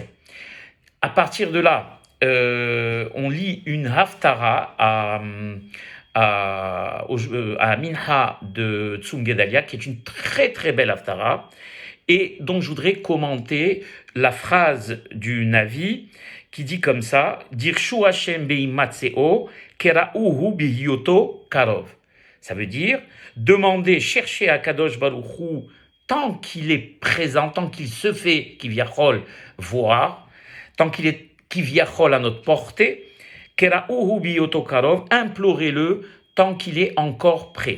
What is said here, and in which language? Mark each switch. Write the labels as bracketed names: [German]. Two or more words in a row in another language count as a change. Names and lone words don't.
[French] À partir de là, on lit une haftara à Minha de Tzom Gedalia, qui est une très très belle haftara, Et donc je voudrais commenter la phrase du Navi qui dit comme ça, [Hebrew] דרשו השם בהמצאו קראוהו בהיותו קרוב. [French] Ça veut dire demander, chercher à [Hebrew] קדוש ברוך הוא [French] tant qu'il est présent, tant qu'il se fait kivyachol voir, tant qu'il est kivyachol à notre portée, [Hebrew] קראוהו בהיותו קרוב, [French] implorez-le tant qu'il est encore prêt.